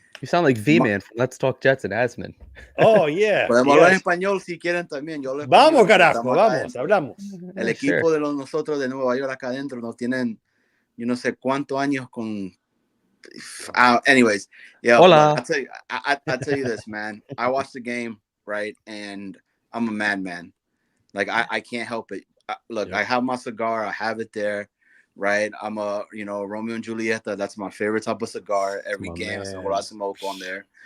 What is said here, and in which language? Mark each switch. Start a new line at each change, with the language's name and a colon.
English: you sound like V-Man from Let's Talk Jets and Asman. Oh, yeah.
Spanish: Podemos hablar en español si quieren también. Vamos, carajo, vamos, hablamos. El equipo de nosotros de Nueva York acá adentro nos tienen, yo no sé cuántos años con.
English: Anyways, yeah.
Spanish: Hola.
English: I'll tell you this, man. I watched the game, right, and I'm a madman. Like I can't help it. Look, I have my cigar. I have it there. Right, I'm a Romeo and Julieta. That's my favorite type of cigar. Every game, so I smoke on there.